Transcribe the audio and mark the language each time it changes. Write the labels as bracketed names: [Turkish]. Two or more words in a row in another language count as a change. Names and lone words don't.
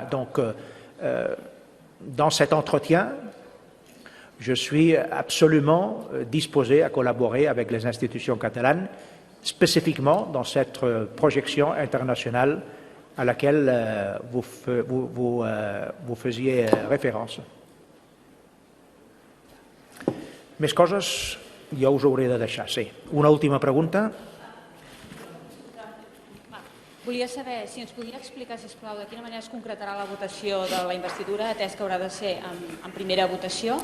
[French] Donc, dans cet entretien, je suis absolument disposé à collaborer avec les institutions catalanes, spécifiquement dans cette projection internationale à laquelle vous faisiez référence. [Catalan] Més coses jo us hauré de deixar, sí. Una última pregunta. Volia saber si ens podria explicar, sisplau, de quina manera es concretarà la votació de la investidura, atès que haurà de ser en primera votació.